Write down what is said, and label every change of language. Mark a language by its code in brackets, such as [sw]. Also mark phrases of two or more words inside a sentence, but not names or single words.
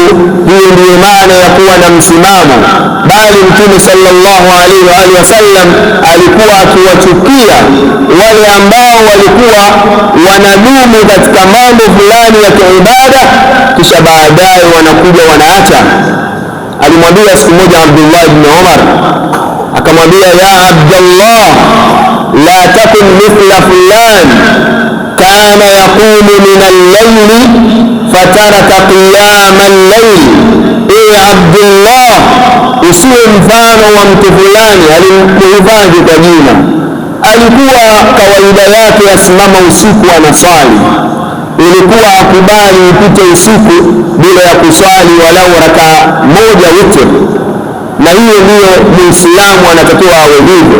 [sw] Hii ndiyo maana ya kuwa na msimamo. Bali Mtume [ar] صلى الله عليه وسلم [sw] alikuwa akiwachukia wale ambao walikuwa wanadumu katika mambo fulani ya kiibada kisha baadaye wanakuja wanaacha. Alimwambia siku moja Abdullah ibn Umar, akamwambia, [ar] يا عبد الله، لا تكن مثل فلان كان يقوم من الليل فترك قيام الليل. [sw] Abdullah, usiwe mfano wa mtu fulani. Alimhifadhi kwa jina, alikuwa kawaida yake asimama usiku anaswali, ilikuwa akubali ipite usiku bila ya kuswali walau rakaa moja witr, na hiyo ndiyo muislamu anatakiwa awe hivyo.